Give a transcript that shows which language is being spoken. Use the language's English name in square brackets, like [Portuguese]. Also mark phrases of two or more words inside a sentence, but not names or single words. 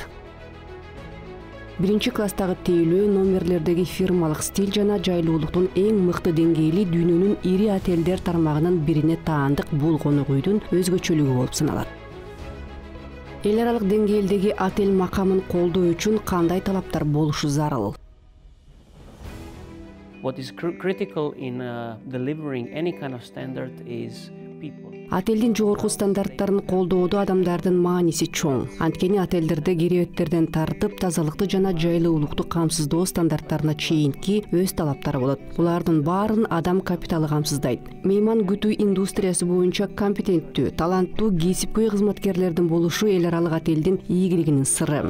[Kyrgyz] Биринчи класстагы тейлөө, номерлердеги фирмалык стиль жана жайлуулуктун эң мыкты деңгээли дүйнөнүн ири отелдер тармагынын бирине таандык бул конок үйдүн өзгөчөлүгү болуп саналат. Эл аралык деңгээлдеги отель макамын колдоо үчүн кандай талаптар болушу зарыл? [English] What is critical in delivering any kind of standard is people. [Kyrgyz] Отелдин жогорку стандарттарын колдоодо адамдардын мааниси чоң. Анткени отелдерде керебеттерден тартып, тазалыкты жана жайлуулукту камсыздоо стандарттарына чейинки өз талаптары болот. Булардын баарын адам капиталы камсыздайт. Мейман күтүү индустриясы боюнча компетенттүү, таланттуу, кесипкөй кызматкерлердин болушу эл аралык отелдин ийгилигинин сыры.